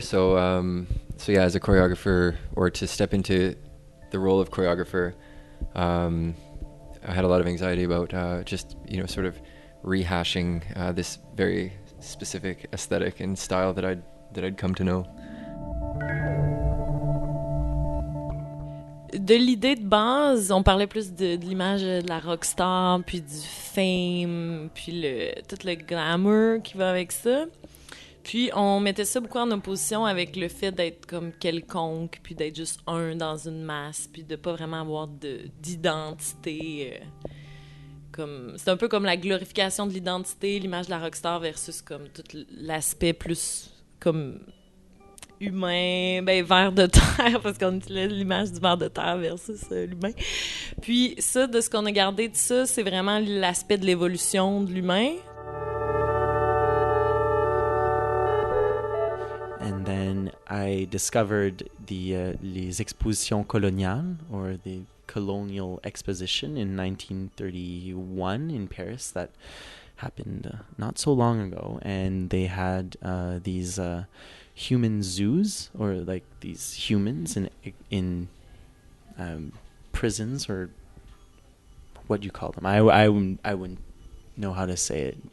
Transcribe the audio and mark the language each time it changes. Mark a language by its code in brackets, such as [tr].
[en] So yeah, as a choreographer, or to step into the role of choreographer, I had a lot of anxiety about just sort of rehashing this very specific aesthetic and style that I'd come to know. [fr] De l'idée de base, on parlait plus de l'image de la rockstar, puis du fame, puis tout le glamour qui va avec ça. Puis on mettait ça beaucoup en opposition avec le fait d'être comme quelconque, puis d'être juste un dans une masse, puis de pas vraiment avoir d'identité. C'est un peu comme la glorification de l'identité, l'image de la rockstar versus comme tout l'aspect plus comme humain, ver de terre, parce qu'on utilise l'image du ver de terre versus l'humain. Puis ça, de ce qu'on a gardé de ça, c'est vraiment l'aspect de l'évolution de l'humain. [en] And then I discovered [fr] les expositions coloniales, [en] or the colonial exposition in 1931 in Paris that happened not so long ago, and they had these human zoos, or like these humans in prisons, or what do you call them? I wouldn't know how to say it.